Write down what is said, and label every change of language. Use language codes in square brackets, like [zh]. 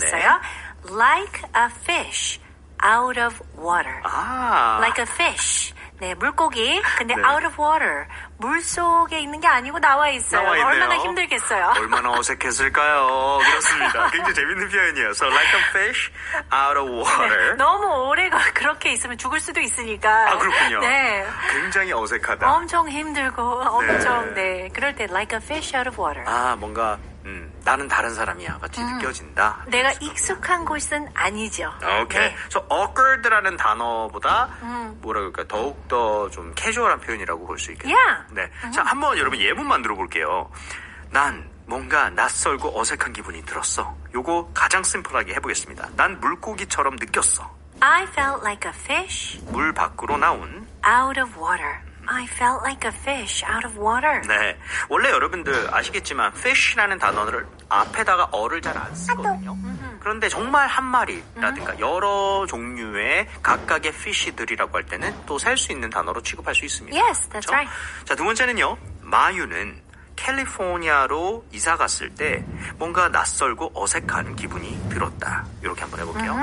[ko] 썼어요. [en] Like a fish out of water. Like a fish. [ko] 네, 물고기. 근데 네. [en] out of water. [ko] 물 속에 있는 게 아니고 나와 있어요. 나와 있네요. 얼마나 힘들겠어요. 얼마나 어색했을까요? 그렇습니다. 굉장히 재밌는 표현이에요. [en] So like a fish out of water. [ko] 네, 너무 오래 그렇게 있으면 죽을 수도 있으니까. 아, 그렇군요. 네. 굉장히 어색하다. 엄청 힘들고 엄청 네. 그럴 때 [en] like a fish out of water. [ko] 뭔가 나는 다른 사람이야 마치 느껴진다. 내가 익숙한 곳은 아니죠. 오케이. 네. [en] So awkward [ko] 라는 단어보다 뭐라 그럴까 더욱 더 좀 캐주얼한 표현이라고 볼 수 있겠네요. [en] Yeah. [ko] 네. 자, 한번 여러분 예문만 들어볼게요. 난 뭔가 낯설고 어색한 기분이 들었어. 요거 가장 심플하게 해보겠습니다. 난 물고기처럼 느꼈어. [en] I felt like a fish [ko] 물 밖으로 나온. [en] out of water. I felt like a fish out of water. [ko] 네. 원래 여러분들 아시겠지만 fish라는 단어를 앞에다가 어를 잘 안 쓰거든요. 그런데 정말 한 마리라든가 여러 종류의 각각의 fish들이라고 할 때는 또 셀 수 있는 단어로 취급할 수 있습니다. [en] Yes, that's [ko] 그렇죠? [en] right. [ko] 자, 두 번째는요. 마유는 캘리포니아로 이사 갔을 때 뭔가 낯설고 어색한 기분이 들었다. 이렇게 한번 해볼게요.